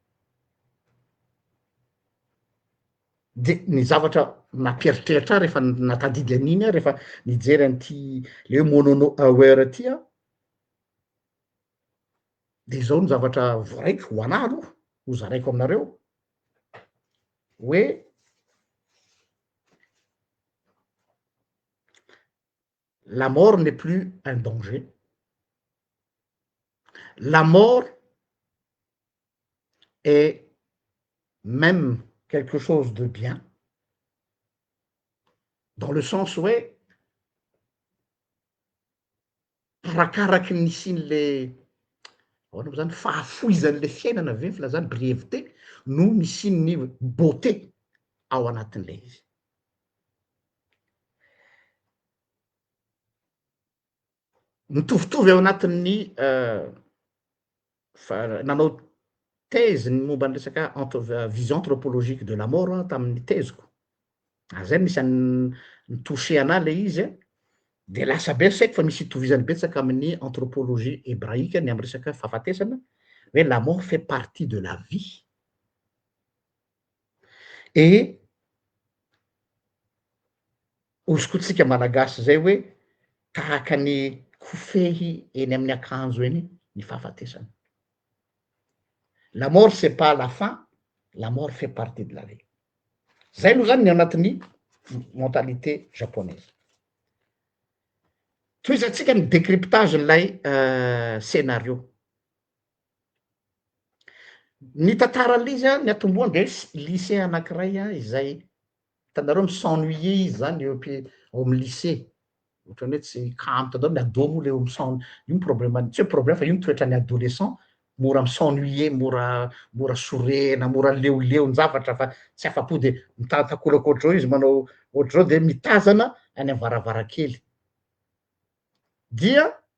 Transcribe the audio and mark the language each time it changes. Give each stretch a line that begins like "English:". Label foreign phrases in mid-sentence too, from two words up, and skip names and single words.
Malagasy: de ny zavatra nampieritreritra rehefa natadidy an'iny a rehefa nijery an'ty le hoe monono aware ty a de zao ny zavatra voaraiko ho anah aloha ho zaraiko aminareo hoe
French: la mort n'est plus un danger. La mort est même quelque chose de bien, dans le sens où
Malagasy: arakaraky ny sin'le ahoana mo zany fahafoizan'le fiainana ve filazany brièveté no misin'ny beauté ao anatin'le izy. Mitovitovy ao anatin'ny nanao thèse ny momba ny resaka
French: vision anthropologique de la mort
Malagasy: tamin'ny thèseko. Zay misy ny touché anah le izy de lasa be saiko fa misy itovizany betsaka amin'ny
French: anthropologie hébraïque
Malagasy: ny amy resaka fahafatesana hoe
French: la mort fait partie de la vie et
Malagasy: ozokotsika malagasy zay hoe tahaka ny kofehy eny amin'ny akanjo eny ny fahafatesana.
French: La mort c'est pas la fin, la mort fait partie de la vie.
Malagasy: Zay aloha zany ny anatin'ny
French: mentalité japonaise.
Malagasy: Toizatsika ny décryptage n'lay scénario. Ny tantaran'le izy ny atomboany de lycée anankiray izay hitanareo mi-s'ennuyer izy zany eo amy lycée ohatrany hoe tsy kamo tadao ny ado moa le io problème tsy hoe problème fa io toetran'ny adolescent mora mi-s'ennuyer mora sorena mora leoleon-javatra fa tsy afa-po de mitantakolaka ohatr'zao izy manao ohatr'zao de mitazana any amy varavarakely dia